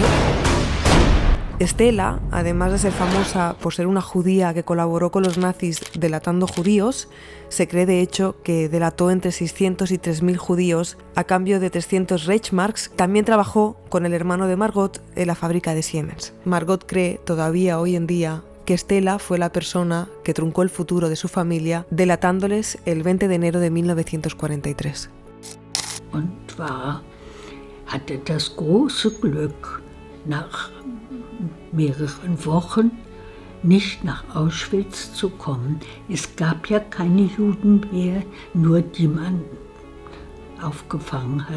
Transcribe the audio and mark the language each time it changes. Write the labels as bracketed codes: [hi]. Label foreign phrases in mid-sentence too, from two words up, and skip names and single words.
[es] Stella, además de ser famosa por ser una judía que colaboró con los nazis delatando judíos, se cree de hecho que delató entre 600 y 3.000 judíos a cambio de 300 Reichsmarks. También trabajó con el hermano de Margot en la fábrica de Siemens. Margot cree todavía hoy en día que Stella fue la persona que truncó el futuro de su familia delatándoles el 20 de enero de 1943. [de] Und hatte das große Glück, nach mehreren Wochen nicht nach Auschwitz zu kommen. Es gab ja keine Juden mehr, nur die man aufgefangen hat.